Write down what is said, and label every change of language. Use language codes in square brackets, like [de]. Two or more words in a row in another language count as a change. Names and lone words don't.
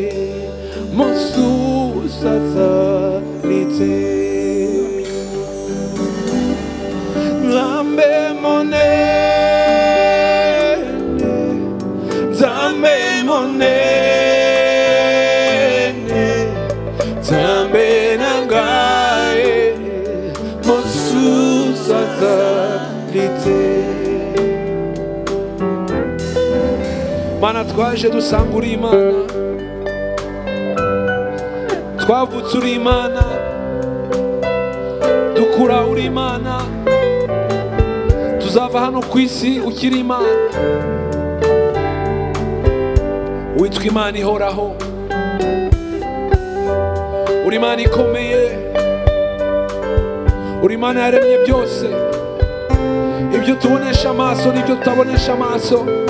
[ln] mosusu azalete Zambe monene, Zambe monene, Zambe nangaye, mosusu azalite. [rw] Mana twaje dusanga uri Imana, twavutse uri Imana, dukura uri Imana. Tuzava hano ku isi ukiri Imana witwa Imana ihoraho uri Imana ikomeye uri Imana yaremye byose ibyo tubonesha amaso n'ibyo tutabonesha amaso